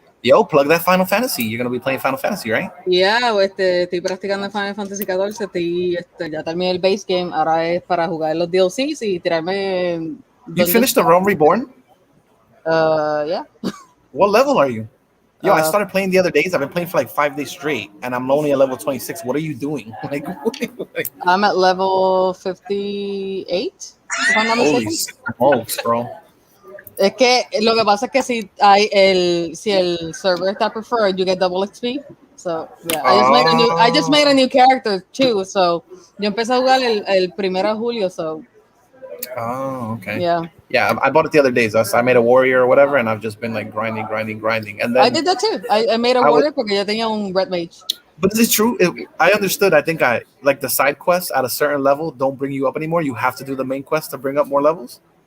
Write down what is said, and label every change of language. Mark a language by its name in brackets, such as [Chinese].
[English] Yo, plug that Final Fantasy. You're going to be playing Final Fantasy, right? Yeah, [Spanish] estoy practicando Final Fantasy XIV, ya terminé el base game, ahora es para jugar los DLCs y tirarme. [English] You finished the Realm Reborn? Yeah. What level are you? Yo, I started playing the other days. I've been playing for like 5 days straight, and I'm only at level 26. What are you doing? I'm at level 58, if I'm not Holy mistaken. smokes, bro. [Spanish] Es que lo que pasa es que si el server está preferred, [English] you get double XP. So yeah, I just made a new character too. So [Spanish] yo empecé a jugar el 1 de julio. [English] So. Oh, okay. Yeah. Yeah, I bought it the other days. I made a warrior or whatever, and I've just been like grinding. And then I did that too. I made a warrior [Spanish] porque yo tenía un [English] red mage. But is it true? I understood. I think like the side quests at a certain level don't bring you up anymore. You have to do the main quest to bring up more levels.